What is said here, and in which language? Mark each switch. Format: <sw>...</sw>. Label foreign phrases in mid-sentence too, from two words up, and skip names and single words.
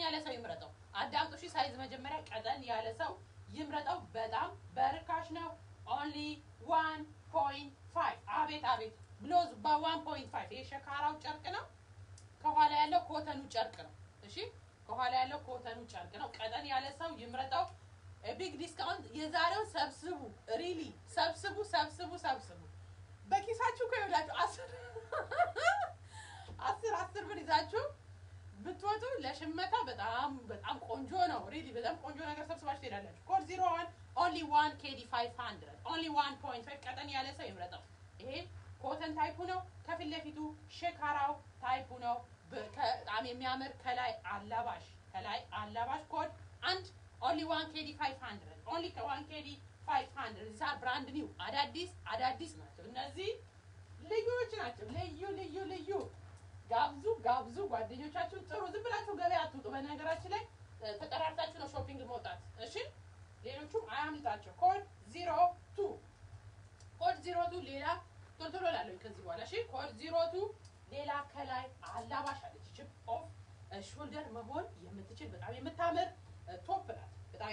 <am>ያለ ሰው ይምረጠው። አዳምጡ እሺ። ሳይዝ መጀመሪያ ቀጠን ያለ ሰው ይምረጠው። በጣም በርካሽ ነው። only 1.5 አቤት ብሎዝ በ1.5 ይሄ ሸካራው ጨርቅ ነው። ከኋላ ያለው ኮተኑ ጨርቅ ነው። እሺ ከኋላ ያለው ኮተኑ ጨርቅ ነው። ቀጠን ያለ ሰው ይምረጠው።</am> <en>big discount</en> <am>የዛሬው ሰብስቡ። ሪሊ ሰብስቡ በኪሳችሁ ከይወዳችሁ 10 ብር ይዛችሁ ብትወጡ ለሽመታ በጣም ቆንጆ ነው። ሪሊ በጣም ቆንጆ ነገር ሰብስባችሁ ትሄዳላችሁ። ኮድ 01 only 1 KD 500 only 1.5 ቀጠን ያለ ሰው ይምረጠው። ይሄ ኮተን ታይፑ ነው። ከፊት ለፊቱ ሸካራው ታይፑ ነው። በጣም የሚያምር ከላይ አላባሽ ኮድ 1 only 1 KD 500 only 1 KD 500</am> <en>these are brand new</en> <am>አዳዲስ ናቸው። እነዚህ ልዩዎች ናቸው። ልዩ ጋብዙ ጓደኞቻችሁን ጥሩ። ዝም ብላችሁ ገበያ አትውጡ። በነገራችን ላይ ተጠራርታችሁ ነው ሾፒንግ መውጣት። እሺ ሌሎቹም አያምልጣቸው። ኮድ 02 ሌላ ቶሎ ላለኝ ከዚህ በኋላ እሺ ኮድ 02 ሌላ ከላይ አላባሽ አለች።</am> <en>cheap off shoulder</en> <am>መሆን የምትችል በጣም የምታምር ቶፕ ናት። በጣም</am>